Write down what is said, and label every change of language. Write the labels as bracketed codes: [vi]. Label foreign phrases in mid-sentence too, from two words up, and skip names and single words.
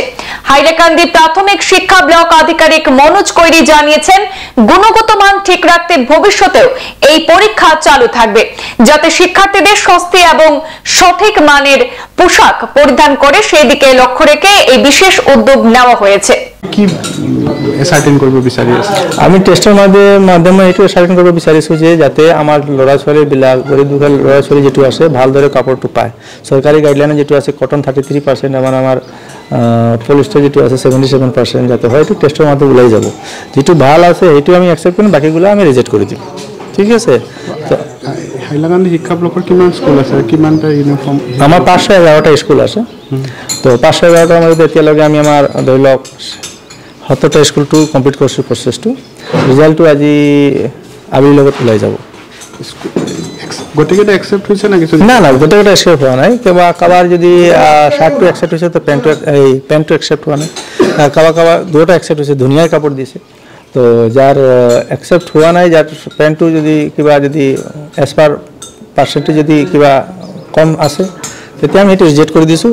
[bn] হাইলাকান্দি প্রাথমিক শিক্ষা ব্লক আধিকারিক মনোজ কৈরি জানিয়েছেন, গুণগত মান ঠিক রাখতে ভবিষ্যতেও এই পরীক্ষা চালু থাকবে, যাতে শিক্ষার্থীদের স্বস্তি এবং সঠিক মানের পোশাক পরিধান করে সেই দিকে লক্ষ্য রেখে এই বিশেষ উদ্যোগ নেওয়া হয়েছে। [as] কি সার্টেন করব বিচাৰি আছে, আমি টেস্টের মাধ্যমে এইটো সার্টেন করব বিচাৰিছো যে যাতে আমার ল'ৰা ছোৱালীবিলাক গরিব দুখীয়া ল'ৰা ছোৱালী যেটো আছে ভালদৰে কাপড়টো পায়। সরকারি গাইডলাইনে যেটো আছে কটন 33%, আমার পলিস্টার যেটো আছে 77%, যাতে হয়তো টেস্টের মাধ্যমে ওলাই যাব। যেটো ভাল আছে সেইটো আমি অ্যাকসেপ্ট কৰিম, বাকিগুলো আমি রিজেক্ট কৰি দিম। ঠিক আছে। তো হাইলাকান্দি শিক্ষা ব্লকৰ কিমান স্কুল আছে, কিমানটা ইউনিফৰ্ম? আমার 511টা স্কুল আছে। তো 511টাৰ মধ্যে এতিয়ালৈকে আমি আমাৰ ধৰি লওক 70টা স্কুলটো কমপ্লিট কৰিছোঁ প্ৰচেছটো। ৰিজাল্টটো আজি আবেলিৰ লগত ওলাই যাব। গোটেইকেইটা একচেপ্ট হৈছে না? কিছু না না, গোটেইকেইটা একচেপ্ট হোৱা নাই। কাৰোবাৰ যদি শাৰ্টটো একচেপ্ট হৈছে তো পেণ্টটো একচেপ্ট হোৱা নাই। কাৰোবাৰ দুটা একচেপ্ট হৈছে, ধুনীয়া কাপোৰ দিছে। তো যাৰ একচেপ্ট হোৱা নাই, যাৰ পেণ্টটো যদি কিবা যদি [en] as per percentage [as] যদি কিবা কম আছে, তেতিয়া আমি সেইটো ৰিজেক্ট কৰি দিছোঁ।